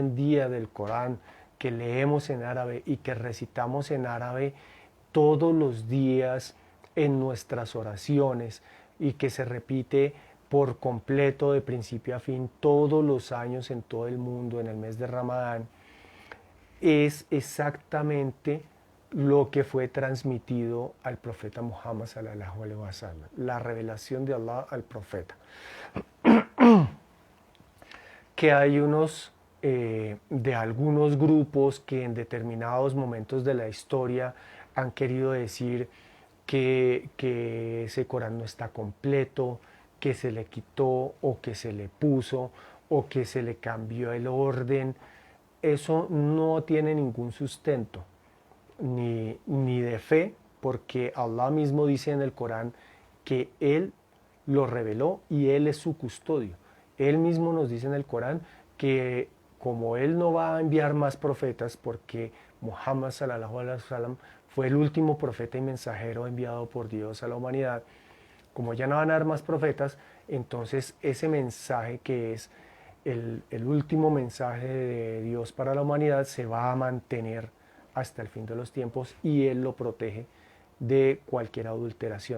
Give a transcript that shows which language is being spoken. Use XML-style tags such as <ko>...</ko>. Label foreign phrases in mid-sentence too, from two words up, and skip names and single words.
<es>en día del Corán, que leemos en árabe y que recitamos en árabe todos los días en nuestras oraciones y que se repite por completo de principio a fin todos los años en todo el mundo en el mes de Ramadán, es exactamente lo que fue transmitido al profeta Muhammad</es> <ar>صلى الله عليه وسلم,</ar> <es>la revelación de Allah al profeta. Que hay de algunos grupos que en determinados momentos de la historia han querido decir que ese Corán no está completo, que se le quitó o que se le puso o que se le cambió el orden. Eso no tiene ningún sustento, ni de fe, porque Allah mismo dice en el Corán que Él lo reveló y Él es su custodio. Él mismo nos dice en el Corán que como Él no va a enviar más profetas, porque Muhammad</es> <ar>صلى الله عليه وسلم</ar> <es>fue el último profeta y mensajero enviado por Dios a la humanidad, como ya no van a haber más profetas, entonces ese mensaje que es el último mensaje de Dios para la humanidad se va a mantener hasta el fin de los tiempos y Él lo protege de cualquier adulteración.</es>